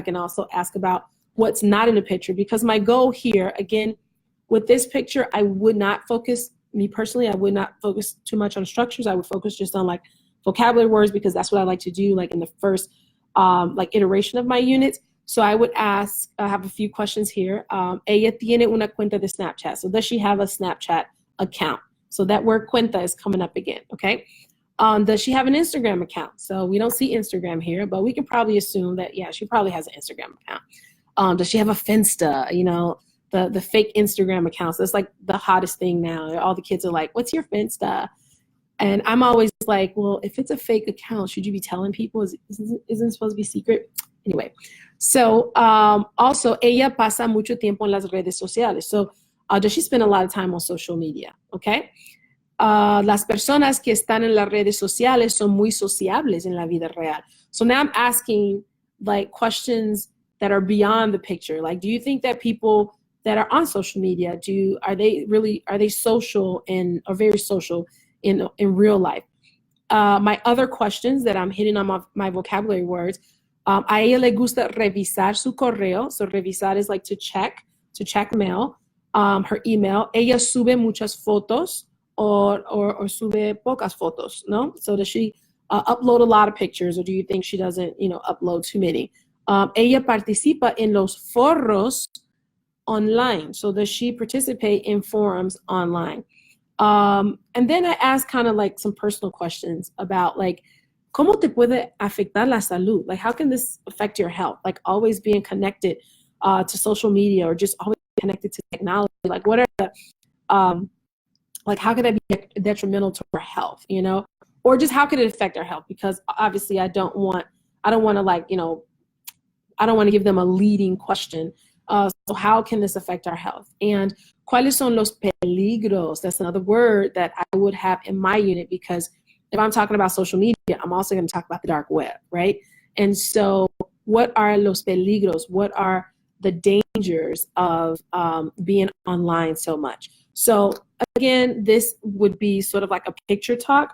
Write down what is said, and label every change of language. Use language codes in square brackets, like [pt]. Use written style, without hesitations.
[en] I can also ask about what's not in the picture, because my goal here, again, with this picture, I would not focus, me personally, I would not focus too much on structures. I would focus just on vocabulary words, because that's what I like to do in the first iteration of my units. So I would ask, I have a few questions here. [es] Ella tiene una cuenta de Snapchat. [en] So does she have a Snapchat account? So that word cuenta is coming up again, okay? Does she have an Instagram account? So we don't see Instagram here, but we can probably assume that, yeah, she probably has an Instagram account. Does she have a Finsta, the fake Instagram accounts? That's the hottest thing now. All the kids are like, what's your Finsta? And I'm always like, well, if it's a fake account, should you be telling people? Isn't it supposed to be secret? Anyway, so also, [es] ella pasa mucho tiempo en las redes sociales. [en] So does she spend a lot of time on social media? Okay. [es] Las personas que están en las redes sociales son muy sociables en la vida real. [en] So now I'm asking questions that are beyond the picture. Do you think that people that are on social media, are they social or very social in real life? My other questions that I'm hitting on my vocabulary words, [es] a ella le gusta revisar su correo. [en] So revisar is to check mail, her email. [es] Ella sube muchas fotos or sube pocas fotos, no? [en] So does she upload a lot of pictures, or do you think she doesn't, upload too many? [es] Ella participa en los foros online. [en] So does she participate in forums online? And then I ask kind of some personal questions about [es] ¿cómo te puede afectar la salud? [en] How can this affect your health? Always being connected to social media, or just always connected to technology. What are the, how could that be detrimental to our health, Or just how could it affect our health? Because obviously I don't want to give them a leading question. So how can this affect our health? And [es] ¿cuáles son los peligros? [en] That's another word that I would have in my unit, because if I'm talking about social media, I'm also going to talk about the dark web, right? And so what are los peligros? What are the dangers of being online so much? So again, this would be sort of like a picture talk.